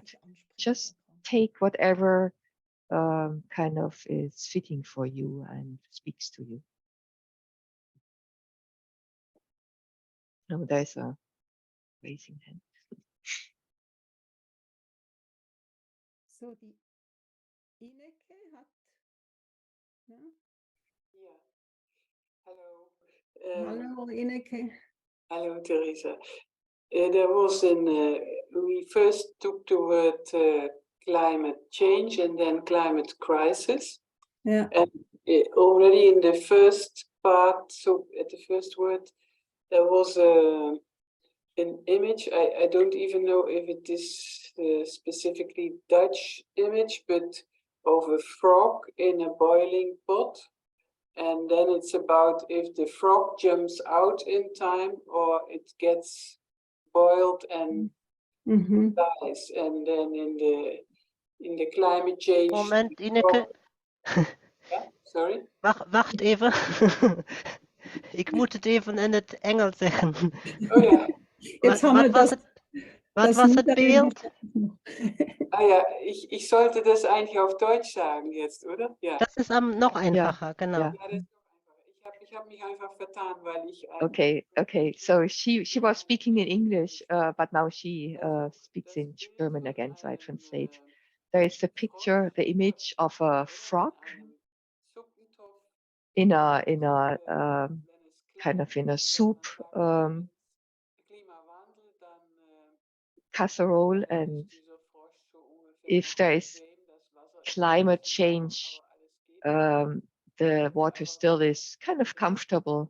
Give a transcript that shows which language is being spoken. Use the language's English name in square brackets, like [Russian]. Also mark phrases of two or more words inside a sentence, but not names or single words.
[English] Just take whatever kind of is fitting for you and speaks to you. No, there's a raising hand. [German] So die Ineke hat, ja? [English] Yeah. Hello. [German] Hallo Ineke. [English] Hello, Teresa. There was we first took the word climate change and then climate crisis. [German] Ja. [English] And already in the first part, so at the first word, there was an image. I don't even know if it is specifically Dutch image, but of a frog in a boiling pot. And then it's about if the frog jumps out in time or it gets boiled and dies. And then in the climate change. [German] Moment, Ineke. [Dutch] Ja, sorry. Wacht even. Ik moet het even in het Engels zeggen. Oh ja. [German] Jetzt haben wir [Dutch] Wat was het beeld? Ah ja, [German] ich sollte das eigentlich auf Deutsch sagen jetzt, oder? Ja. Das ist noch einfacher, genau. Ja, das ist noch einfacher. Ich hab mich einfach vertan, weil ich... Okay. [English] So she was speaking in English, but now she speaks in German again, so I translate. There is a picture, the image of a frog in a kind of in a soup casserole, and if there is climate change, the water still is kind of comfortable.